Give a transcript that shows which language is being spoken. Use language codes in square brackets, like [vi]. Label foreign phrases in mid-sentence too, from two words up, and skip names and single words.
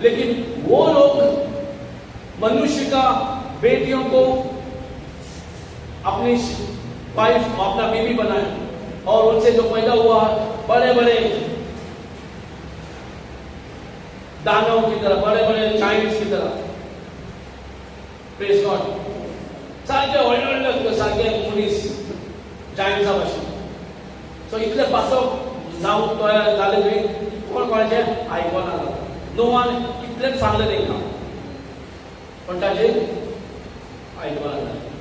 [hi] लेकिन वो लोग मनुष्य का बेटियों को अपनी वाइफ, अपना बीवी बनाए और उनसे जो पैदा हुआ बड़े बड़े दानवों की तरह, बड़े बड़े जायंट्स की तरह। [en] Praise God। [kok] सारखे व्हडले सारखे मनीस जायंट्सा भाशेन. सो इतले पासोक जावंक तयार जाले थंय कोण कोणाचे आयकना. [en] No one [kok] इतलेच सांगलें तांकां पण ताचे आयकना जालें.